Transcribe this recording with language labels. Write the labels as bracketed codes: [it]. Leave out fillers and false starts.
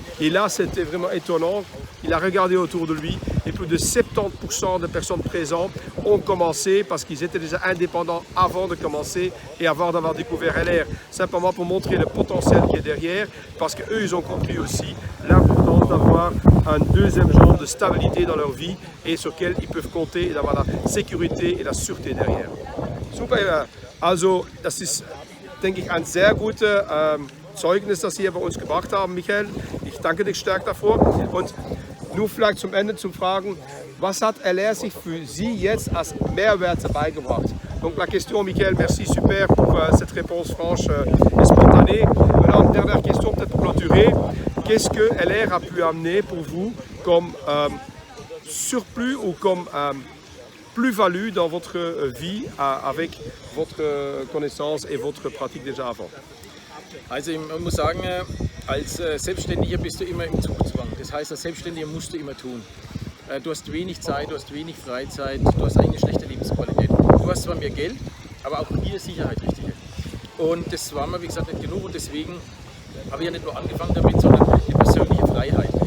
[fr] Et là, c'était vraiment étonnant. Il a regardé autour de lui et plus de 70% de personnes présentes ont commencé parce qu'ils étaient déjà indépendants avant de commencer et avant d'avoir découvert LR. Simplement pour montrer le potentiel qui est derrière parce qu'eux, ils ont compris aussi l'importance d'avoir un deuxième genre de stabilité dans leur vie et sur lequel ils peuvent compter et d'avoir la sécurité et la sûreté derrière. [de] Super, also das ist, denke ich, ein sehr gutes Zeugnis, das Sie hier bei uns gebracht haben, Michael. Ich danke dir stark davor. Und nur vielleicht zum Ende zu fragen, was hat LR sich für Sie jetzt als Mehrwert beigebracht? [fr] Donc la question, Michael, merci, super pour cette réponse franche et spontanée. Maintenant, une dernière question peut-être pour clôturer. Qu'est-ce que LR a pu amener pour vous comme surplus ou comme plus-value dans votre vie avec votre connaissance et votre pratique déjà avant? [de] Also man muss sagen, als Selbstständiger bist du immer im Zugzwang. Das heißt, als Selbstständiger musst du immer tun. Du hast wenig Zeit, du hast wenig Freizeit, du hast eine schlechte Lebensqualität. Du hast zwar mehr Geld, aber auch hier Sicherheit wichtiger. Und das war mir, wie gesagt, nicht genug und deswegen habe ich ja nicht nur angefangen damit, sondern die persönliche Freiheit.